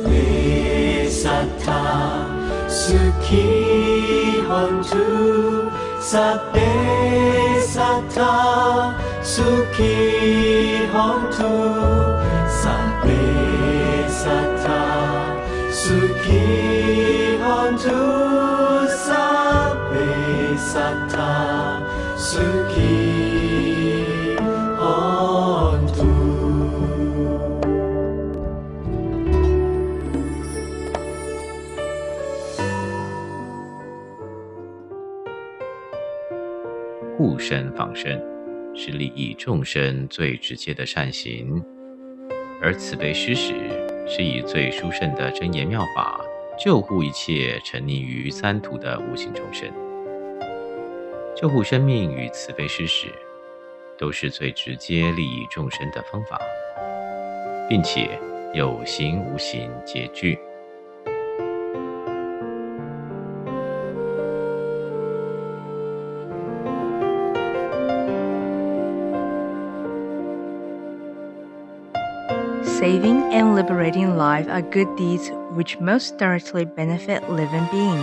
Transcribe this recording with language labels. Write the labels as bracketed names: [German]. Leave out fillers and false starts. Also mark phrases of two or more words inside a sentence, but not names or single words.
[Pali] Sattve satta sukhi hontu, Satte satta sukhi hontu. Satte satta sukhi hontu. Satte satta sukhi hontu. [Chinese] 护身放生是利益众生最直接的善行，而慈悲施食是以最殊胜的真言妙法救护一切沉溺于三途的无形众生。救护生命与慈悲施食都是最直接利益众生的方法，并且有形无形皆具。 [English] Saving and liberating life are good deeds which most directly benefit living beings.